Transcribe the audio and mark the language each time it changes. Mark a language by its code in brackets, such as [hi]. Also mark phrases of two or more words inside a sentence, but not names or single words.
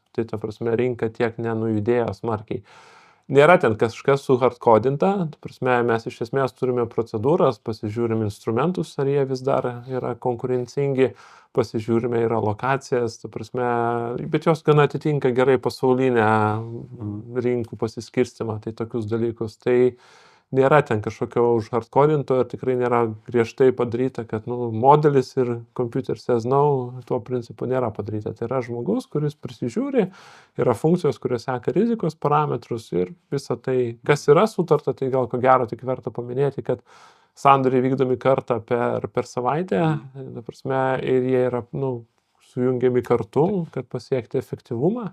[lt] Tai ta prasme rinka tiek nenujudėjo smarkiai. Nėra ten kažkas suhardkodinta, mes iš esmės turime procedūras, pasižiūrime instrumentus, ar jie vis dar yra konkurencingi, pasižiūrime ir alokacijas, bet jos gana atitinka gerai pasaulinę rinkų pasiskirstimą, tai tokius dalykus. Tai nėra ten kažkokio užhardkodinto ir tikrai nėra griežtai padaryta, kad modelis ir [en] computer says no, [lt] tuo principu nėra padaryta. Tai yra žmogus, kuris prisižiūri, yra funkcijos, kurios seka rizikos parametrus ir visą tai, kas yra sutarta, tai gal ko gero tik verta paminėti, kad sandoriai vykdomi kartą per savaitę, ir jie yra sujungiami kartu, kad pasiekti efektyvumą.